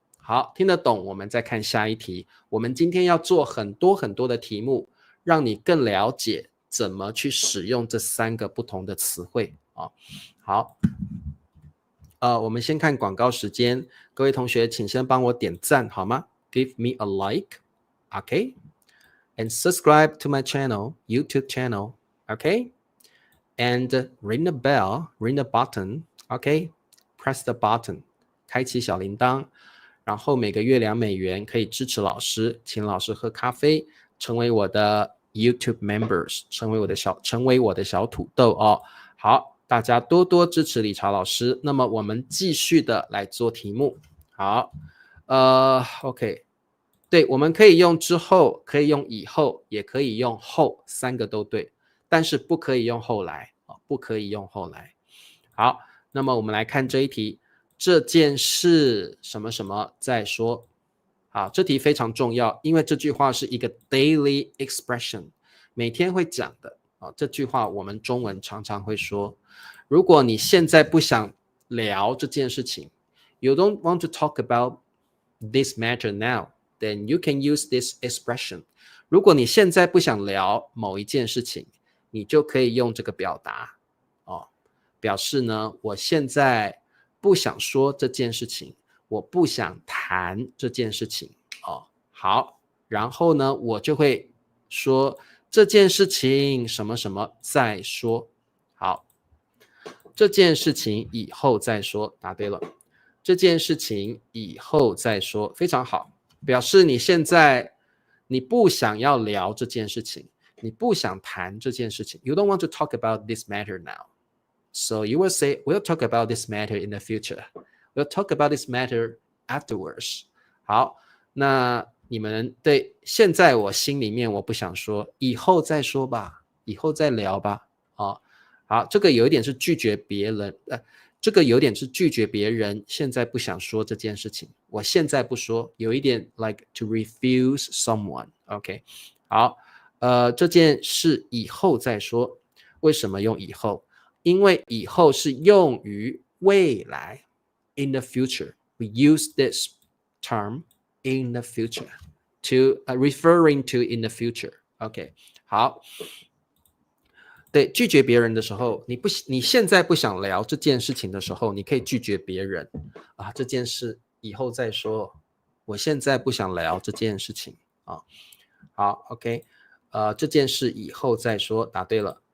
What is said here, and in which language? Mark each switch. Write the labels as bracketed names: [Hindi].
[Chinese] 好，听得懂，我们再看下一题。我们今天要做很多很多的题目，让你更了解怎么去使用这3个不同的词汇好，我们先看广告时间。各位同学，请先帮我点赞好吗？ [English] Give me a like, okay? And subscribe to my channel, YouTube channel, okay? And ring the bell, ring the button, okay? Press the button, [Chinese] 开启小铃铛。然后每个月2美元可以支持老师，请老师喝咖啡，成为我的 YouTube members， 成为我的小土豆好，大家多多支持理查老师。那么我们继续的来做题目。好，OK， 对，我们可以用之后，可以用以后，也可以用后，3个都对，但是不可以用后来不可以用后来。好，那么我们来看这一题。这件事什么什么再说。好，这题非常重要，因为这句话是一个 [English] daily expression， [Chinese] 每天会讲的。这句话我们中文常常会说，如果你现在不想聊这件事情 [English] ，you don't want to talk about this matter now, then you can use this expression. [Chinese] 如果你现在不想聊某一件事情，你就可以用这个表达表示呢，我现在不想说这件事情，我不想谈这件事情好，然后呢，我就会说这件事情什么什么再说。好，这件事情以后再说，答对了。这件事情以后再说，非常好，表示你现在你不想要聊这件事情，你不想谈这件事情。 [English] You don't want to talk about this matter now. So you will say, we'll talk about this matter in the future. We'll talk about this matter afterwards. [Chinese] 好，那你们对现在我心里面我不想说，以后再说吧，以后再聊吧。好，这个有一点是拒绝别人，这个有点是拒绝别人，现在不想说这件事情，我现在不说，有一点 [English] like to refuse someone。 [Chinese] OK， 好，这件事以后再说。为什么用以后？因为以后是用于未来 [English] in the future. We use this term in the future to referring to in the future. [Chinese] OK， 好。对，拒绝别人的时候，你现在不想聊这件事情的时候，你可以拒绝别人这件事以后再说，我现在不想聊这件事情好 ，OK， 这件事以后再说，答对了。